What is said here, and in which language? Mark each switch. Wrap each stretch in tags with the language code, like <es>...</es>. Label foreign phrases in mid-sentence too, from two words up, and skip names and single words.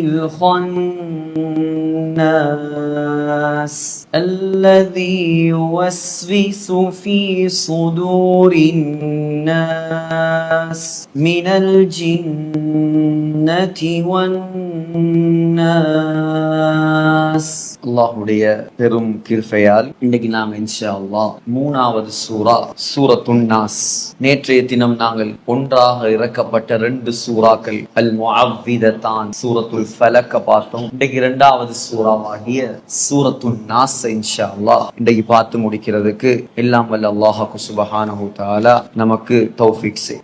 <ar>الخناس الذي يوسوس في صدور الناس من الجنة والناس</ar> <ta>அல்லாஹ்வுடைய பெரும் கிருபையால் இன்னைக்கு நாங்கள்</ta> <ar>إن شاء الله</ar> <ta>மூணாவது சூரத்துன் நாஸ். நேற்றைய தினம் நாங்கள் ஒன்றாக இறக்கப்பட்ட 2 சூறாக்கள் அல் முஅவ்விததான் சூரத்துல் ஃபலக் பார்த்தோம். இன்னைக்கு 2வது சூறாவாகிய சூரத்துன் நாஸ்</ta> <ar>إن شاء الله</ar> <ta>இன்னைக்கு பார்த்து முடிக்கிறதுக்கு எல்லாம் வல்ல அல்லாஹ்</ta> <ar>سبحانه تعالى</ar> <ta>நமக்கு தௌஃபீக் செய்.</ta>